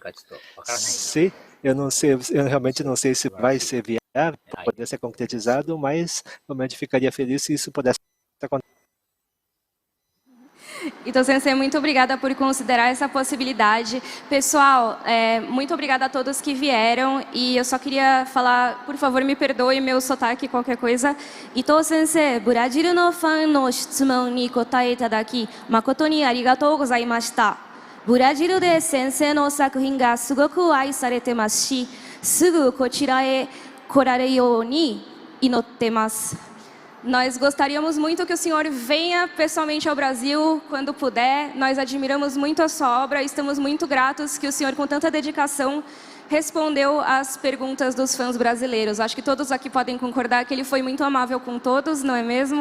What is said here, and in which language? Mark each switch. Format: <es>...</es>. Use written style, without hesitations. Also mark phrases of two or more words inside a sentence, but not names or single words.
<pt>Eu realmente não sei se vai ser viável, poder ser concretizado, mas realmente ficaria feliz se isso pudesse acontecer. Então, Sensei, muito obrigada por considerar essa possibilidade. Pessoal, muito obrigada a todos que vieram. E eu só queria falar, por favor, me perdoe meu sotaque, qualquer coisa.</pt> <ja>Ito先生、Brasilのファンの質問に答えいただき、誠にありがとうございました. Brasilで先生の作品がすごく愛されてますし、すぐこちらへ来られるように祈ってます.</ja> <pt>Nós gostaríamos muito que o senhor venha pessoalmente ao Brasil quando puder. Nós admiramos muito a sua obra e estamos muito gratos que o senhor, com tanta dedicação, respondeu às perguntas dos fãs brasileiros. Acho que todos aqui podem concordar que ele foi muito amável com todos, não é mesmo?</pt>